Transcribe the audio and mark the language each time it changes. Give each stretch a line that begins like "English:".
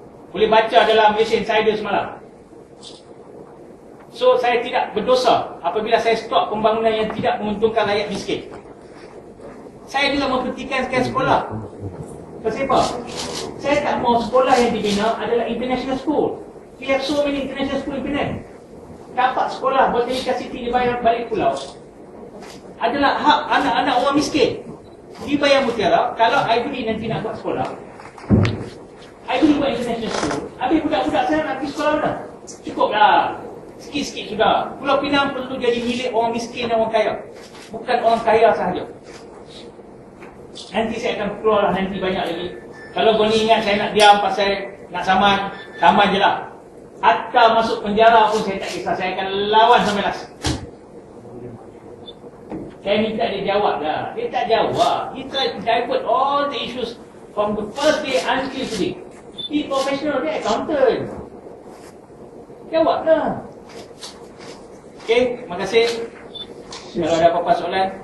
Malay: Boleh baca dalam Malaysia Insider semalam. So, saya tidak berdosa apabila saya stop pembangunan yang tidak menguntungkan rakyat miskin. Saya juga memperhatikan sekolah. Kenapa? Saya tak mau sekolah yang dibina adalah international school.
English: We have so many international school in Penang.
Malay: Dapat sekolah Botanical City dibayar balik pulau adalah hak anak-anak orang miskin. Dibayar Mutiara. Kalau Ivory nanti nak buat sekolah, Ivory buat international school, habis budak-budak saya nak pergi sekolah mana? Cukup lah. Sikit-sikit sudah. Pulau Pinang perlu jadi milik orang miskin dan orang kaya, bukan orang kaya sahaja. Nanti saya akan keluar lah, nanti banyak lagi. Kalau kau ni ingat saya nak diam pasal nak saman, saman je lah. Hatta masuk penjara pun saya tak kisah. Saya akan lawan sampai last. Saya minta dia jawab lah. Dia tak jawab.
English: He tried to divert all the issues from the first day until today. He professional,
Malay: dia accountant. Jawab lah. Okey, terima kasih. Kalau ada apa-apa soalan.